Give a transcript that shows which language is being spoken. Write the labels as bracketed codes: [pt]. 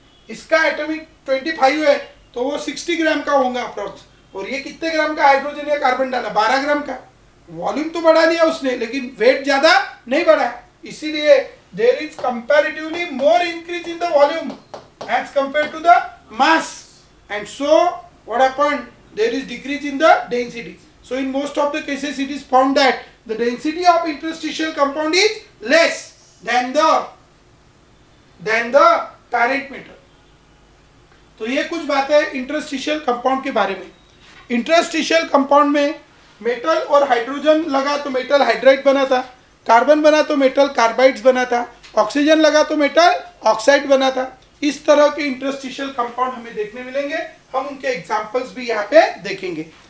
[hi] इसका एटॉमिक 25 है तो वो 60 ग्राम का होगा अप्रोक्स, और ये कितने ग्राम का हाइड्रोजन या कार्बन डाला, 12 ग्राम का, वॉल्यूम तो बढ़ा दिया उसने लेकिन वेट ज्यादा नहीं बढ़ा, इसीलिए [en] There is comparatively more increase in the volume as compare to the mass, and so what happened, there is decrease in the density. So in most of the cases it is found that the density of interstitial compound is less than the parent metal. [hi] तो ये कुछ बातें interstitial compound के बारे में। Interstitial compound में metal और hydrogen लगा तो मेटल हाइड्राइड बना था, कार्बन बना तो मेटल कार्बाइड्स बना था, ऑक्सीजन लगा तो मेटल ऑक्साइड बना था। इस तरह के इंटरस्टिशियल कंपाउंड हमें देखने मिलेंगे, हम उनके एग्जांपल्स भी यहाँ पे देखेंगे।